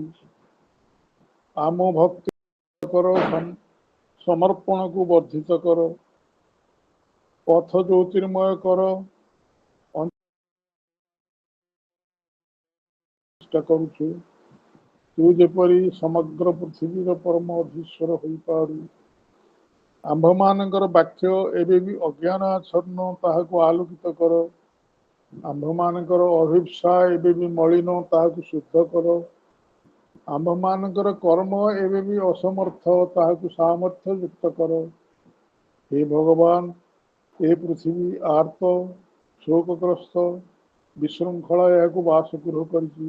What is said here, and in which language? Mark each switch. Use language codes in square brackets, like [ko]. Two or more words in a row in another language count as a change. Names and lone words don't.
[or] ଆମ୍ଭ ଭକ୍ତି କର, ସମର୍ପଣ କୁ ବର୍ଦ୍ଧିତ କର, ପଥ ଜ୍ୟୋତିର୍ମୟ କର, ଚେଷ୍ଟା କରୁଛୁ ତୁ ଯେପରି ସମଗ୍ର ପୃଥିବୀର ପରମ ଅଧୀଶ୍ୱର ହୋଇପାରୁ। आंभମାନଙ୍କର ବାକ୍ୟ ଏବେ ବି ଅଜ୍ଞାନ ଆଚ୍ଛନ୍ନ, ତାହାକୁ ଆଲୋକିତ କର। ଆମ୍ଭମାନଙ୍କର ଅଭିପ୍ସା ଏବେ ବି ମଳିନ, ତାହାକୁ ଶୁଦ୍ଧ କର। ଆମ୍ଭମାନଙ୍କର କର୍ମ ଏବେ ବି ଅସମର୍ଥ, ତାହାକୁ ସାମର୍ଥ୍ୟ ଯୁକ୍ତ କର। ହେ ଭଗବାନ, ଏ ପୃଥିବୀ ଆର୍ତ, ଶୋକଗ୍ରସ୍ତ, ବିଶୃଙ୍ଖଳା ଏହାକୁ ବାସଗୃହ କରିଛି।